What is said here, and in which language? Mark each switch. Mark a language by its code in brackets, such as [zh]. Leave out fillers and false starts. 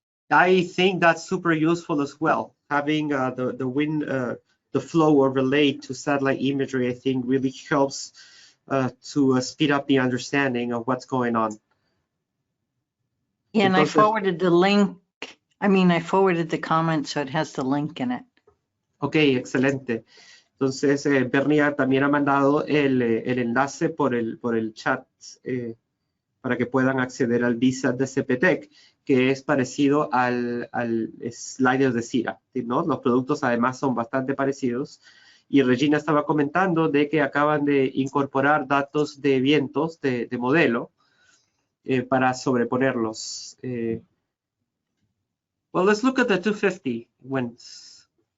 [en] I think that's super useful as well. Having the wind, the flow overlaid to satellite imagery, I think really helps to speed up the understanding of what's going on. Yeah, and I forwarded the link. I mean, I forwarded the comment, so it has the link in it. [es] Ok, excelente. Entonces, Bernie también ha mandado el enlace por el chat para que puedan acceder al DSAT de CPTEC, que es parecido al slider de CIRA, ¿no? Los productos además son bastante parecidos. Y Regina estaba comentando de que acaban de incorporar datos de vientos de modelo para sobreponerlos. [en] Well, let's look at the 250 winds.